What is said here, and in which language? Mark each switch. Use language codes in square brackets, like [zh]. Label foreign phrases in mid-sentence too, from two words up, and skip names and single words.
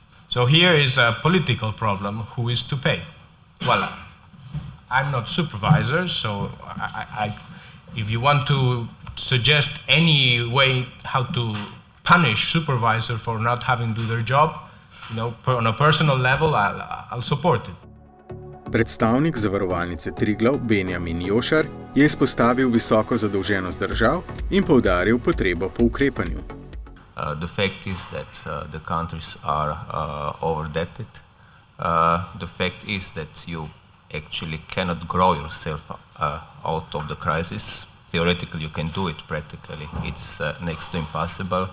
[en] So here is a political problem, who is to pay? Well, I'm not supervisor, so if you want to suggest any way how to punish supervisor for not having do their job, on a personal level, I'll support it. [sl] Predstavnik zavarovalnice Triglav Benjamin Jošar je izpostavil visoko zadolženost držav in poudaril potrebo po ukrepanju. [en] The fact is that the countries are overdebted. The fact is that you actually cannot grow yourself out of the crisis. Theoretically, you can do it. Practically, it's next to impossible.